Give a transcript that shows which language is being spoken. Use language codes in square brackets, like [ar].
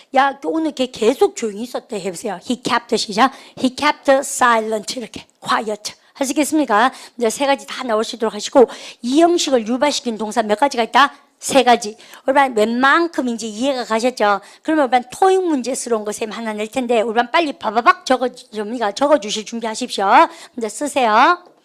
[ko] 야 오늘 걔 계속 조용히 있었대 해보세요. [en] He kept 시작. He kept silent 이렇게 quiet. [ko] 하시겠습니까? 이제 세 가지 다 나올 수 있도록 하시고 이 형식을 유발시킨 동사 몇 가지가 있다? 세 가지. 우리반 웬만큼인지 이해가 가셨죠? 그러면 우리반 토익 문제스러운 거 쌤 하나 낼 텐데 우리반 빨리 바바박 적어주실 준비하십시오. 이제 쓰세요.